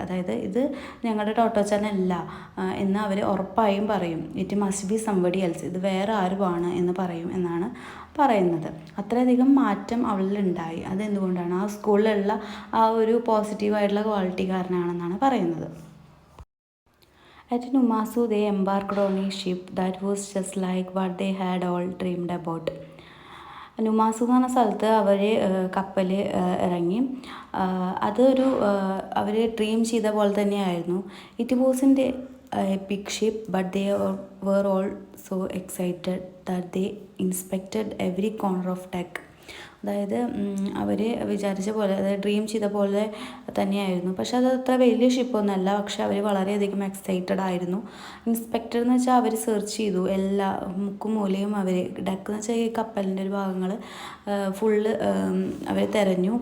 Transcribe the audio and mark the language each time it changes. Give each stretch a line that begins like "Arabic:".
Malayalam: അതായത് ഇത് ഞങ്ങളുടെ ടോട്ടോച്ചാൻ അല്ല എന്ന് അവർ ഉറപ്പായും പറയും.
English: it must be somebody else,
Malayalam: ഇത് വേറെ ആരുമാണ് എന്ന് പറയും എന്നാണ് പറയുന്നത്. അത്രയധികം മാറ്റം അവളിലുണ്ടായി. അതെന്തുകൊണ്ടാണ്? ആ സ്കൂളിലുള്ള ആ ഒരു പോസിറ്റീവായിട്ടുള്ള ക്വാളിറ്റി കാരണമാണെന്നാണ് പറയുന്നത്.
English: At Numazu they embarked on a ship that was just like what they had all dreamed about.
Malayalam: Numazu എന്ന് പറഞ്ഞ സ്ഥലത്ത് അവർ കപ്പൽ ഇറങ്ങി. അതൊരു അവർ ഡ്രീം ചെയ്ത പോലെ തന്നെയായിരുന്നു.
English: It was in a big ship but they were all so excited that they inspected every corner of deck.
Malayalam: അതായത് അവർ വിചാരിച്ച പോലെ, അതായത് ഡ്രീം ചെയ്ത പോലെ തന്നെയായിരുന്നു. പക്ഷെ അത് അത്ര വലിയ ഷിപ്പൊന്നുമല്ല, പക്ഷെ അവർ വളരെയധികം എക്സൈറ്റഡ് ആയിരുന്നു. ഇൻസ്പെക്ടർ എന്ന് വെച്ചാൽ അവർ സെർച്ച് ചെയ്തു എല്ലാ മുക്കും മൂലയും. അവർ ഡെക്ക് എന്ന് വെച്ചാൽ ഈ കപ്പലിൻ്റെ ഒരു ഭാഗങ്ങൾ ഫുള്ള് അവർ തിരഞ്ഞു.